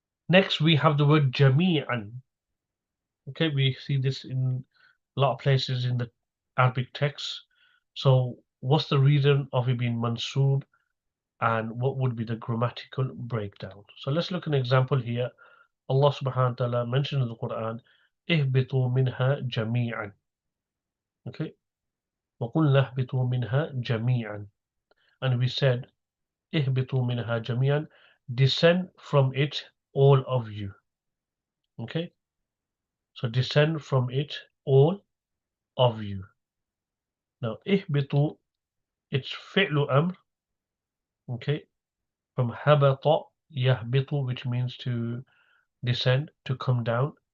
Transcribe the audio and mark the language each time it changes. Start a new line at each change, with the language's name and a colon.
English: Next, we have the word جميعا. Okay, we see this in a lot of places in the Arabic text. So what's the reason of it being mansoob, and what would be the grammatical breakdown? So let's look at an example here. Allah subhanahu wa ta'ala mentioned in the Quran,
Arabic: اهبطوا منها جميعا. Okay, وقلنا اهبطوا منها جميعا.
English: And we said,
Arabic: اهبطوا منها جميعا,
English: descend from it, all of you. Okay, so descend from it, all of you. Now, اهبطوا, it's fi'lu amr, okay, from habata yahbitu, which means to descend, to come down.